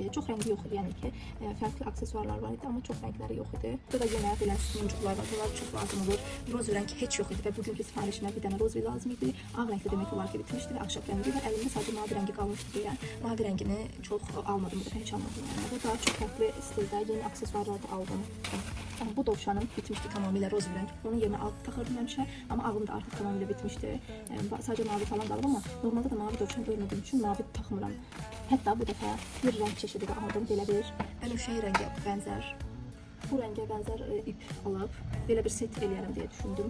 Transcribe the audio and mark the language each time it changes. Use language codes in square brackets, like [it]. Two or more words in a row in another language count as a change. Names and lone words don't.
[az] Çox rəngi yox idi, yəni ki, fərqli aksesuarlar var idi, amma çox rəngləri yox idi. Burada da yenə belə muncuqlar var. Bunlar çox lazım olur. Roz rəng heç yox idi və bugünkü sifarişimə bir dənə roz lazım idi. Ağ rəngdə demək olar ki, bitmişdi və ahşap rəngi və əlimdə sadəcə mavi rəngi qalmışdı deyə mavi rəngini çox almadım, bu dəfə heç almadım. Yəni bu da çox fərqli stildə yeni aksesuarlar da aldım. [tr] Bu dovşanım bitmişti tamamıyla roz renk. [az] Onun yerine ağ taxırdım həmişə, amma ağım da artıq tamamıyla bitmişti. Sadəcə mavi falan qalıb, amma normalda da mavi dovşan görmədiyim üçün mavi taxmıram. Hətta bu dəfə bir rəng çeşidi də aldım, belə bir bənövşəyi rəngə bənzər Bu rəngə bənzər ip alıb belə bir set eləyərəm deyə düşündüm.